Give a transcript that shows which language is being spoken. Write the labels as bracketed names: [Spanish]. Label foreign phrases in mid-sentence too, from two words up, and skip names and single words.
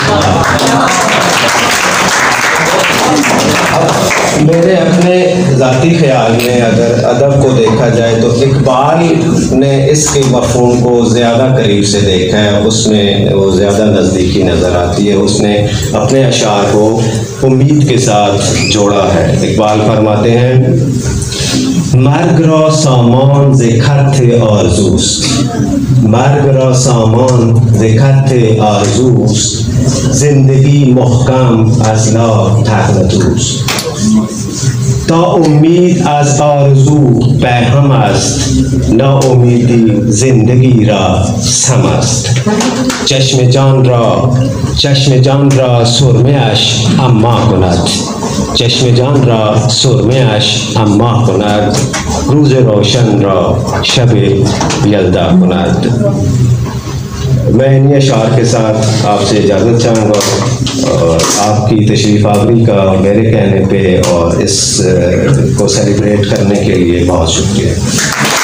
[Urdu] میرے اپنے ذاتی خیال میں اگر ادب کو دیکھا جائے تو اقبال نے اس کے مفہوم کو زیادہ قریب سے دیکھا ہے، اس میں وہ زیادہ نزدیکی نظر آتی ہے. اس نے اپنے اشعار کو امید کے ساتھ جوڑا ہے. اقبال فرماتے ہیں, [Persian] مرگ را سامان ز خط آرزوست، مرگ را سامان ز خط آرزوست، زندگی محکم از لا تغنطوست، تا امید از آرزو پیهم است، ناامیدی زندگی را سم است، چشم جان را سرمه اش اما کند، چشم جان را سرمه اش اما کند، روز روشن را شب یلدا کند۔ [Urdu] میں انہی اشعار کے ساتھ آپ سے اجازت چاہوں گا اور آپ کی تشریف آوری کا میرے کہنے پہ اور اس کو سیلیبریٹ کرنے کے لیے بہت شکریہ.